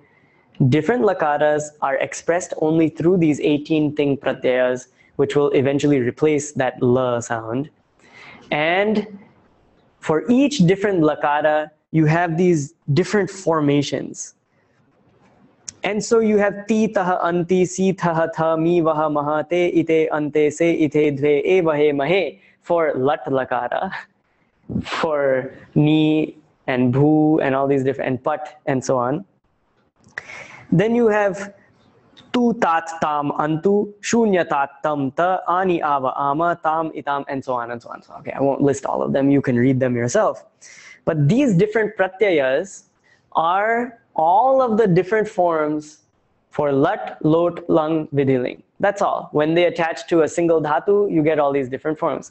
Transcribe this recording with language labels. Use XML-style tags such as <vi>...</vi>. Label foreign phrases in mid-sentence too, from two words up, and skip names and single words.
<en>Different lakaras are expressed only through these 18</en> <sa>ting pratyayas,</sa> <en>which will eventually replace that la sound. And for each different lakara, you have these different formations. And so you have</en> <sa>ti taha anti, si taha tha, mi vaha maha, te ite ante, se ite dve, e vahe mahe</sa> <en>for</en> <sa>lat lakara,</sa> <en>for ni and bhu and all these different, and pat and so on. Then you have</en> <sa>tu tat tam antu, shunya tat tam ta, ani ava ama, tam itam,</sa> <en>and so on and so on. So, okay, I won't list all of them. You can read them yourself. But these different pratyayas are all of the different forms For</en> <sa>lat, lot, lung, vidhiling.</sa> <en>That's all. When they attach to a single dhatu, you get all these different forms.</en>